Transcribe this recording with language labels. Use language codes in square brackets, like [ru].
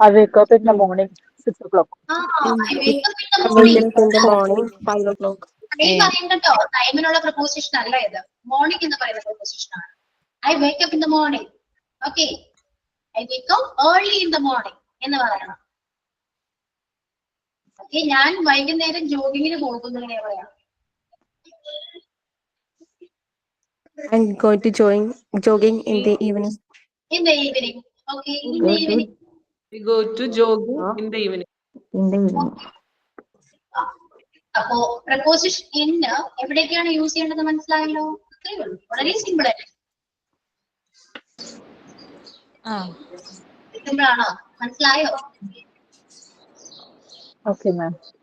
[en] I wake up in the morning 6 o'clock. I wake up in the morning 5 o'clock. [ml] പറയണ്ടോ, ടൈമിനുള്ള preposition അല്ല ഇത്. Morning എന്ന് പറയുന്ന preposition ആണ്. [en] I wake up in the morning. Okay, I wake up early in the morning [ml] എന്ന് പറയണം. Okay, ഞാൻ വൈകുന്നേരം ജോഗിങ്ങിന് പോകുന്നു എങ്ങനെ പറയാം? [en] I'm going to jogging in the evening. In the evening. Okay, in the evening. We go to jogging in the evening. In the evening. [ml] അപ്പോ preposition in എവിടേക്കാണ് use ചെയ്യേണ്ടത് മനസ്സിലായല്ലോ? അത്രയേ ഉള്ളൂ, വളരെ സിമ്പിൾ അല്ലേ? സിമ്പിൾ ആണോ? മനസ്സിലായോ? [en] Okay, ma'am.